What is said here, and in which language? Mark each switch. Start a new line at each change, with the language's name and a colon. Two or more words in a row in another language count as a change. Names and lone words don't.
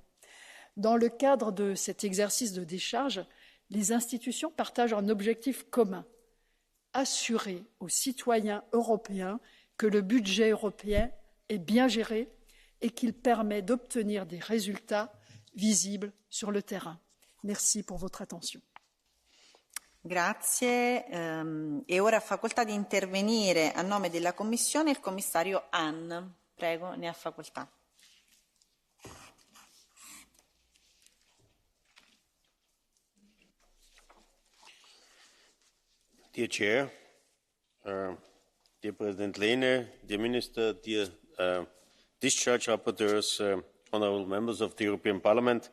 French: Dans le cadre de cet exercice de décharge, les institutions partagent un objectif commun, assurer aux citoyens européens que le budget européen est bien géré et qu'il permet d'obtenir des résultats visibles sur le terrain. Merci pour votre attention.
Italian: Grazie. E ora ha facoltà di intervenire a nome della Commissione il commissario Hahn. Prego, ne ha facoltà.
English: Dear Chair, dear President Lehne, dear Minister, dear discharge rapporteurs, honourable members of the European Parliament.